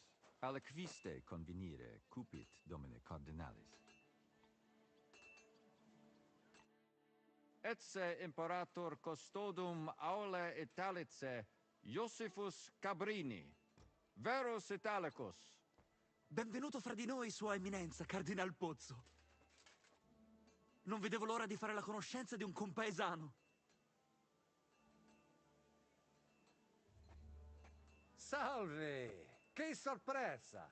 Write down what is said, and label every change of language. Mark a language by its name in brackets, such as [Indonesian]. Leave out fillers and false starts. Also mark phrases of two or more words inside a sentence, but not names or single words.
[Latin] Aliquiste convenire cupit domine cardinalis. Etse imperator custodum aule Italice Iosifus Cabrini. Verus Italicus. [Italian] Benvenuto fra di noi, Sua Eminenza, Cardinal Pozzo. Non vedevo l'ora di fare la conoscenza di un compaesano. Salve! Che sorpresa!